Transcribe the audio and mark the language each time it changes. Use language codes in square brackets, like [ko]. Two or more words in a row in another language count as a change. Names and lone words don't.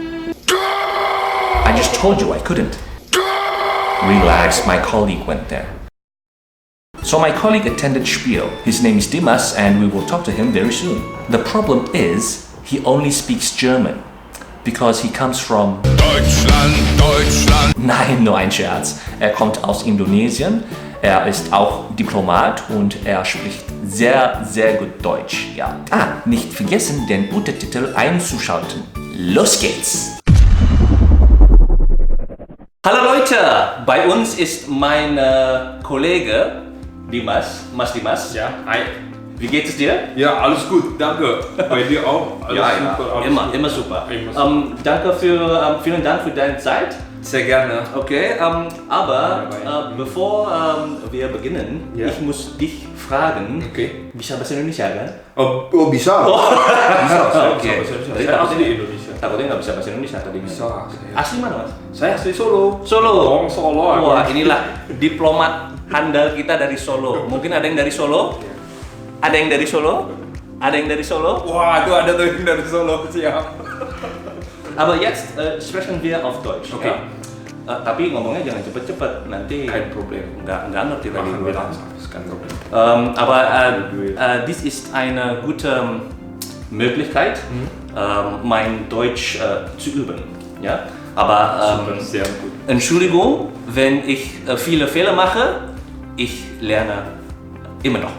[en] I just told you I couldn't. Relax, my colleague went there. So my colleague attended Spiel. His name is Dimas and we will talk to him very soon. The problem is, he only speaks German. Because he comes from Deutschland. [de] Nein, nur ein Scherz. Er kommt aus Indonesien. Er ist auch Diplomat und er spricht sehr, sehr gut Deutsch. Ja. Nicht vergessen, den Untertitel einzuschalten. Los geht's! Hallo Leute, bei uns ist mein Kollege Dimas, Dimas. Ja, hi. Wie geht es dir? Ja, alles gut, danke. Bei dir auch? Alles super, alles immer super. Immer super. Vielen Dank für deine Zeit. Sehr gerne. Okay, aber bevor wir beginnen, ich muss dich fragen, [id] bisa bahasa Indonesia kan? Oh bisa? Bisa. Oke. Saya asli Indonesia. Takutnya nggak bisa bahasa Indonesia tadi. Bisa. Asli mana mas? Saya asli Solo. Solo. Solo. Wah, inilah diplomat handal kita dari Solo. Mungkin ada yang dari Solo? Ada yang dari Solo? Ada yang dari Solo? Wah, itu ada tuh yang dari Solo, siap. [de] Aber jetzt sprechen wir auf Deutsch, okay? [id] Tapi ngomongnya jangan cepet-cepet, nanti [de] kein Problem. [id] Nggak ngerti lagi gue. [de] Kein Problem. Aber dies ist eine gute Möglichkeit, mein Deutsch zu üben. Ja? Aber sehr gut. Entschuldigung, wenn ich viele Fehler mache, ich lerne immer noch.